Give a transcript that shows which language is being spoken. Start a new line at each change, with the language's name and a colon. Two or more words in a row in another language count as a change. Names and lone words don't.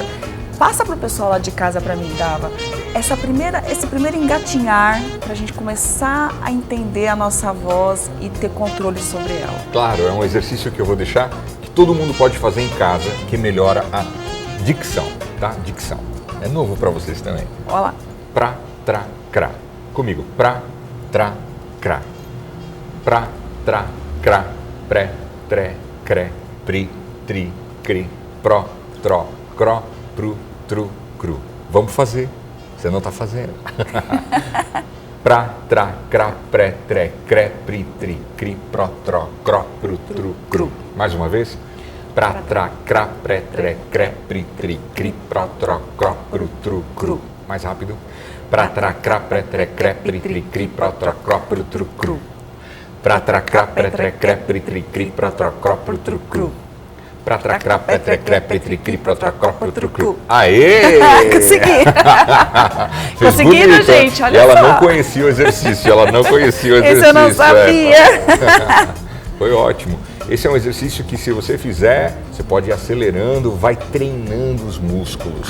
Portuguese: Passa pro pessoal lá de casa pra mim, Gava, esse primeiro engatinhar pra gente começar a entender a nossa voz e ter controle sobre ela. Claro, é um exercício que eu vou deixar que todo mundo pode fazer em casa, que melhora a dicção, tá? Dicção. É novo para vocês também. Olha lá. Pra, tra, cra. Comigo. Pra, tra, cra. Pra, tra, cra. Pré, tre, cre. Pri, tri, cri. Pro, tro, cro. Pru, tru, cru. Vamos fazer. Você não tá fazendo. Pra, tra, cra, pré, tre, cre, pri, tri, cri, pro, tro, cro, pru, tru, cru. Mais uma vez. Pra, tra, cra, pré, tre, cre, pri, tri, cri, pro, tro, cro, pru, tru, cru. Mais rápido. Pra, tra, cra, pré, tre, cre, pri, tri, cri, pro, tro, cro, pru, tru, cru. Pra, tra, cra, pré, tre, cre, pri, tri, cri, pro, tro, cro, pru, tru, cru. Pra, tra, cra, pré, tre, cre, pri, tri, cri, pro, tro, cro, pru, tru, cru. Aê! Consegui! Fez Conseguindo, bonito. gente, olha E ela só. não conhecia o exercício, ela não conhecia o exercício. Esse eu não sabia. Foi ótimo. Esse é um exercício que, se você fizer, você pode ir acelerando, vai treinando os músculos.